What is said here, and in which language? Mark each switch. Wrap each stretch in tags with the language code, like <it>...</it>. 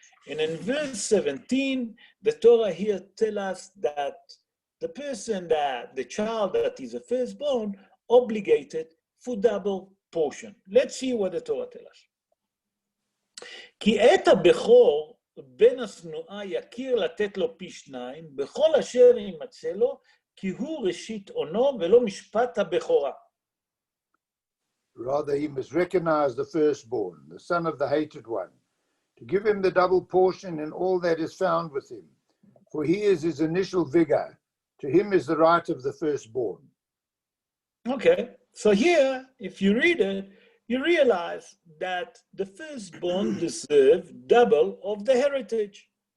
<en>And in verse 17, the Torah here tells us that the person that, the child that is a firstborn, obligated for double portion. Let's see what the Torah tells us.</en> <he>Ki et ha-bechor בן השנואה יכיר לתת לו פי שניים, בכל אשר יימצא לו, כי הוא ראשית עונו ולא משפט הבכורה.</he> <en>Rather, he must recognize the firstborn, the son of the hated one, to give him the double portion in all that is found with him. For he is his initial vigor. To him is the right of the firstborn. Okay, so here, if you read it, you realize that the firstborn deserve double of the heritage.</en>